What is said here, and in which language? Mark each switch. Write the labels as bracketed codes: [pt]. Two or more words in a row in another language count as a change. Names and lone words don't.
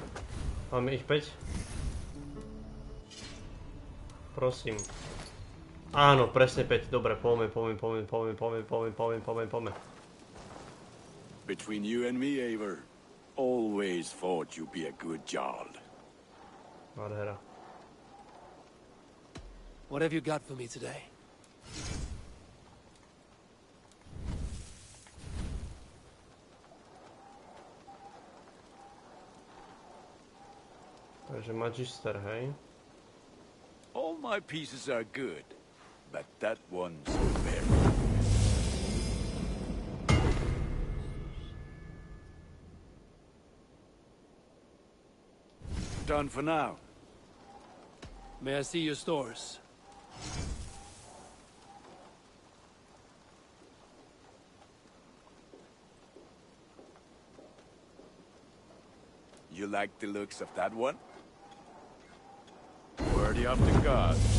[sk] Máme ich 5? Prosím. Áno, presne 5. Dobre, poďme. [en] Between you and me, Eivor, always thought you'd be a good jarl. [sk] Nádhera. [en] What have you got for me today? [sk] Takže Magister, hej? [en] All my pieces are good, but that one's very good. Done for now. May I see your stores? You like the looks of that one? Worthy of the gods.